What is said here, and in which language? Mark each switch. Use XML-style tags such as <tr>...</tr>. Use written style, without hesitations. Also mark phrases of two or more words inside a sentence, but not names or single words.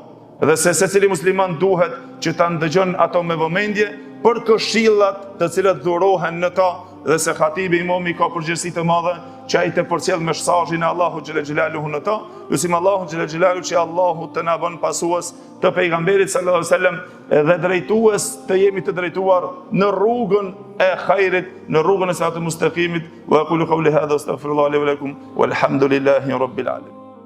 <sq>Dhe se secili musliman duhet që ta ndëgjon ato me vëmendje për këshillat të cilat dhurohen në ta, dhe se khatibi imami ka përgjegjësi të madhe që ai të përcjell mesazhin e Allahut</sq> <ar>جل جلاله</ar> <sq>në ta. Lutim Allahun</sq> <ar>جل جلاله</ar> <sq>që Allahu të na bën pasues të pejgamberit</sq> <ar>صلى الله عليه وسلم</ar> <sq>dhe drejtues të jemi të drejtuar në rrugën e khairit, në rrugën e siratul mustaqimit.</sq> <ar>وأقول قولي هذا أستغفر الله لي ولكم والحمد لله رب العالمين.</ar>